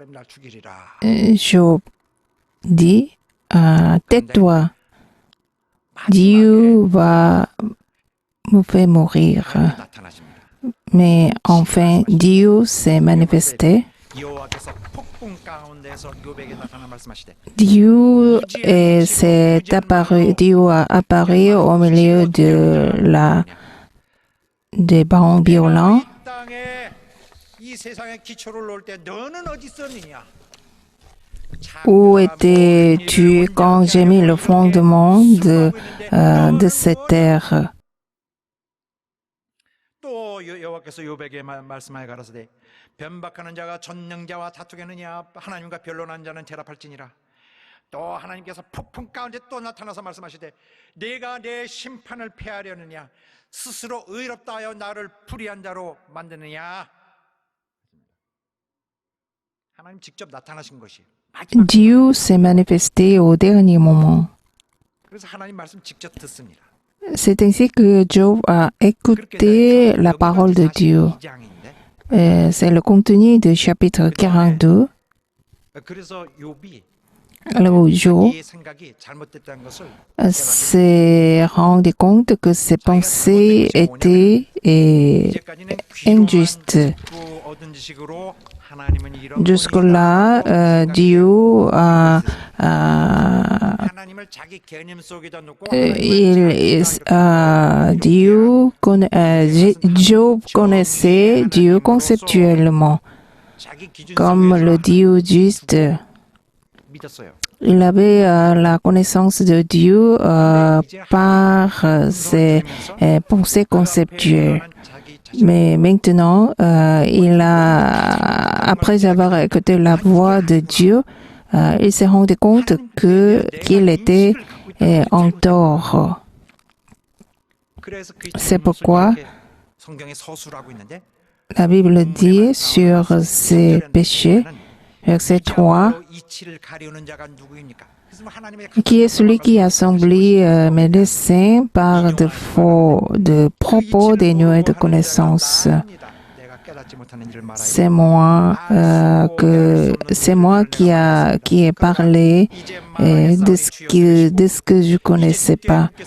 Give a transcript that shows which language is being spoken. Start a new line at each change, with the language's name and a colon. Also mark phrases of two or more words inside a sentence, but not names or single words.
French: Job dit, tais-toi. Dieu va me faire mourir.
Korean: 나타나십니다.
French: Mais enfin, Dieu s'est manifesté.
Korean: 여호와께서 폭풍 가운데서 요백에 나타나 말씀하시되
French: Dieu Dieu a apparu au milieu des vents violents.
Korean: 이 땅에 이 세상에 기초를 놓을 때 너는 어디 있었느냐?
French: Où étais-tu quand j'ai mis le fondement de cette terre?
Korean: 또 여호와께서 요백에 말씀하여 가라사대 변박하는 자가 전능자와 다투겠느냐 하나님과 변론한 자는 대답할지니라. 또 하나님께서 폭풍 가운데 또 나타나서 말씀하시되 내가 내 심판을 패하려느냐 스스로 의롭다 하여 나를 불의한 자로 만드느냐. 하나님 직접 나타나신 것이
French: Dieu s'est manifesté au dernier moment.
Korean: 그래서 하나님 말씀 직접 듣습니다.
French: C'est ainsi que Job a écouté la parole de Dieu. C'est le contenu du chapitre 42.
Korean: 그래서 욥이
French: Là où Job
Korean: 이 생각이 잘못됐다는 것을
French: s'est rendu compte que ses pensées étaient
Korean: 이제까지는
French: injustes.
Korean: 귀로만 얻은 지식으로 하나님은 이런
French: Jusque-là, Dieu
Korean: 하나님을 자기 개념 속에다 놓고
French: Job connaissait Dieu conceptuellement,
Korean: 자기 기준
French: comme le Dieu juste. 믿었어요. Il avait la connaissance de Dieu par ses pensées conceptuelles. Mais maintenant, après avoir écouté la voix de Dieu, il s'est rendu compte qu'il était en tort. C'est pourquoi
Korean: 성경에 서술하고 있는데
French: la Bible dit sur ses péchés, verset 3,
Korean: 이치를 가리우는 자가 누구입니까?
French: qui est celui qui assombrit mes desseins par de propos dénués de connaissance. C'est moi qui ai parlé de ce que je connaissais pas.